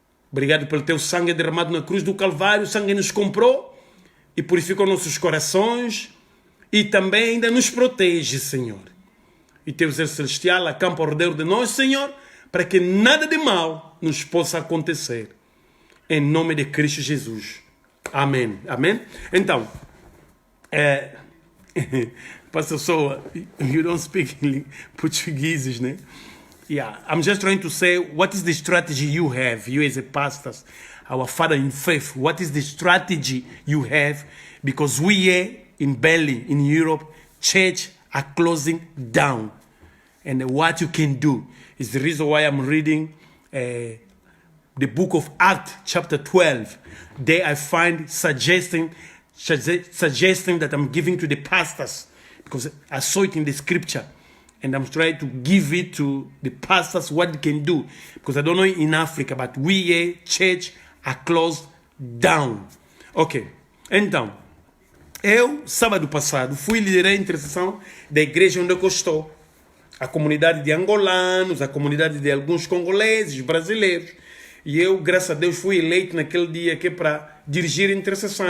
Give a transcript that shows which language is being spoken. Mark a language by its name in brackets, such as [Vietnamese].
[Portuguese] Obrigado pelo teu sangue derramado na cruz do Calvário. O sangue nos comprou e purificou nossos corações e também ainda nos protege, Senhor. E teu ser celestial acampa ao redor de nós, Senhor, para que nada de mal nos possa acontecer. Em nome de Cristo Jesus. Amém. Amém? [English] Então, Pastor Soa, you don't speak Portuguese, né? Yeah, I'm just trying to say, what is the strategy you have, you as a pastor, our father in faith, what is the strategy you have? Because we here in Berlin, in Europe, church are closing down. And what you can do is the reason why I'm reading the book of Acts, chapter 12. There I find suggesting that I'm giving to the pastors, because I saw it in the scripture, and I'm trying to give it to the pastors what they can do, because I don't know in Africa, but we here, church, are closed down. [Portuguese] Ok, então, eu, sábado passado, fui liderar a intercessão da igreja onde eu estou, a comunidade de angolanos, a comunidade de alguns congoleses, brasileiros. E eu, graças a Deus, fui eleito naquele dia que é para dirigir a intercessão.